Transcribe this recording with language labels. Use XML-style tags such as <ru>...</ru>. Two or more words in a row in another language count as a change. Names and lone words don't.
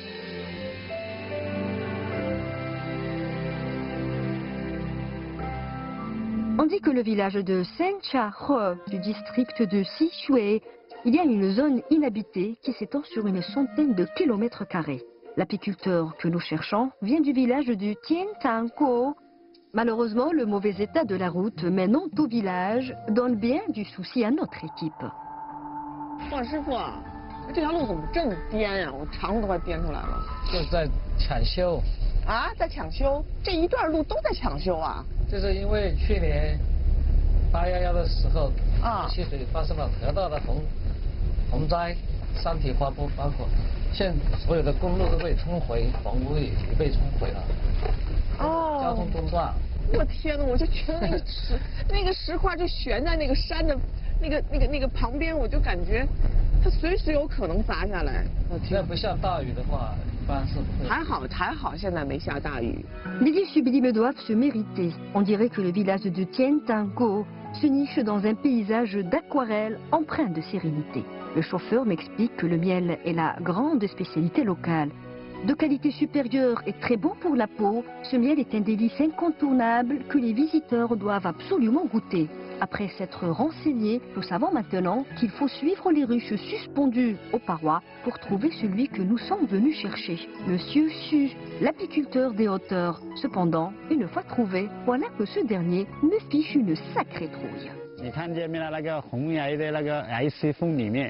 <fr>On dit que le village de Sencha-He du district de Sichuan, il y a une zone inhabitée qui s'étend sur une centaine de kilomètres carrés. L'apiculteur que nous cherchons vient du village du Tientangkou. Malheureusement, le mauvais état de la route menant au village donne bien du souci à notre équipe.</fr> <zh>哇，师傅，这条路怎么这么颠呀？我肠子都快颠出来了。就是在抢修。啊，在抢修？这一段路都在抢修啊？就是因为去年811的时候，溪水发生了特大的洪灾，山体滑坡，包括现所有的公路都被冲毁，房屋也被冲毁了。哦。交通中断，我天哪！我就觉得那个石块就悬在那个山的那个旁边，我就感觉它随时有可能砸下来。那不下大雨的话，一般是不会。还好，现在没下大雨。</zh> <fr>Les lieux sublimes doivent se mériter. On dirait que le village de Tiantango se niche dans un paysage d'aquarelle empreint de sérénité. Le chauffeur m'explique que le miel est la grande spécialité locale. De qualité supérieure et très bon pour la peau, ce miel est un délice incontournable que les visiteurs doivent absolument goûter. Après s'être renseignés, nous savons maintenant qu'il faut suivre les ruches suspendues aux parois pour trouver celui que nous sommes venus chercher. Monsieur Xu, l'apiculteur des hauteurs. Cependant, une fois trouvé, voilà que ce dernier me fiche une sacrée trouille.</fr> <zh>你看见没了？那个红崖的那个崖石缝里面。</zh>